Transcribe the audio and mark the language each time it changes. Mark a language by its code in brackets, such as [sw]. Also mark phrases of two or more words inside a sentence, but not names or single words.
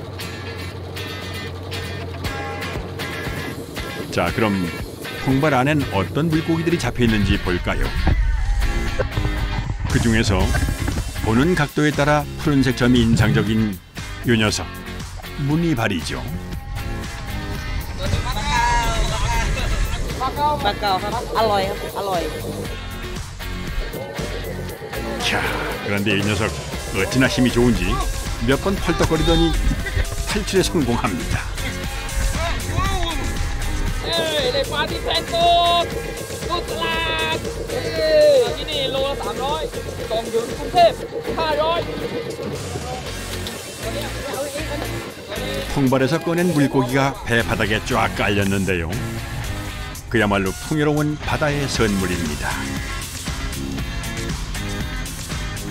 [ko] 자, 그럼 통발 안엔 어떤 물고기들이 잡혀 있는지 볼까요? 그 중에서 보는 각도에 따라 푸른색 점이 인상적인 요 녀석, 무늬발이죠. [th] ปลาเก๋าครับอร่อยครับอร่อย [ko] 자, 그런데 이 녀석 어찌나 힘이 좋은지 몇 번 펄떡거리더니 탈출에 성공합니다. [th] ได้ปลาที่แพงสุดสุดลากที่นี่โลละ300กล่องอยู่กรุงเทพ500 [ko] 통발에서 꺼낸 물고기가 배 바닥에 쫙 깔렸는데요. 그야말로 풍요로운 바다의 선물입니다.